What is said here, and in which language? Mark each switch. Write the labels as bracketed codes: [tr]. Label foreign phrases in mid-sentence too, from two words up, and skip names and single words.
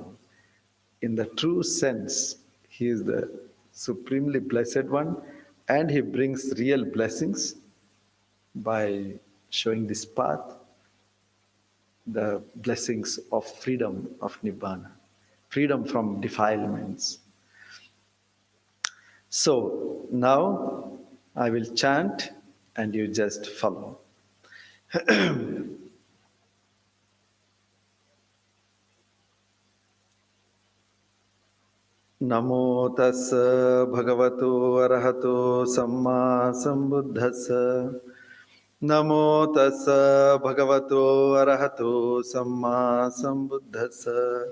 [en] In the true sense, he is the supremely blessed one, and he brings real blessings by showing this path, the blessings of freedom of Nibbana, freedom from defilements. So now I will chant and you just follow. [pi] Namo tassa bhagavato arahato samma sambuddhassa. Namo tassa bhagavato arahato samma sambuddhassa.